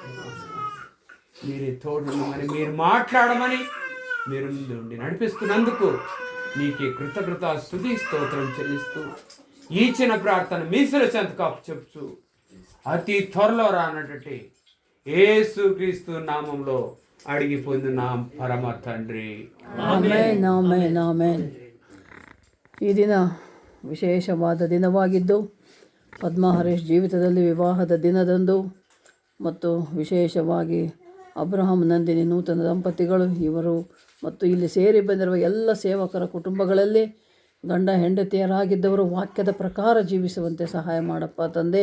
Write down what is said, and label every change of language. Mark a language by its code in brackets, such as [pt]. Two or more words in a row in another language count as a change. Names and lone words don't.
[te] మీరే తోడుండమని, మీరు మాట్లాడమని, మీరు నుండి నడిపిస్తున్నందుకు నీకే కృతజ్ఞత స్తుతి స్తోత్రం చెల్లిస్తూ ఈ చిన్న ప్రార్థన మీసుల చెంతకాపు చెప్తూ అతి త్వరలో రానటువంటి యేసుక్రీస్తు నామంలో అడిగి పొందున్నాం పరమ తండ్రి. [kn] ಆಮೆನ್ ಆಮೆನ್ ಆಮೆನ್. ಈ ದಿನ ವಿಶೇಷವಾದ ದಿನವಾಗಿದ್ದು ಪದ್ಮಾ ಹರೀಶ್ ಜೀವಿತದಲ್ಲಿ ವಿವಾಹದ ದಿನದಂದು ಮತ್ತು ವಿಶೇಷವಾಗಿ ಅಬ್ರಹಾಂ ನಂದಿನಿ ನೂತನ ದಂಪತಿಗಳು ಇವರು ಮತ್ತು ಇಲ್ಲಿ ಸೇರಿ ಬಂದಿರುವ ಎಲ್ಲ ಸೇವಕರ ಕುಟುಂಬಗಳಲ್ಲಿ ಗಂಡ ಹೆಂಡತಿಯರಾಗಿದ್ದವರು ವಾಕ್ಯದ ಪ್ರಕಾರ ಜೀವಿಸುವಂತೆ ಸಹಾಯ ಮಾಡಪ್ಪ ತಂದೆ.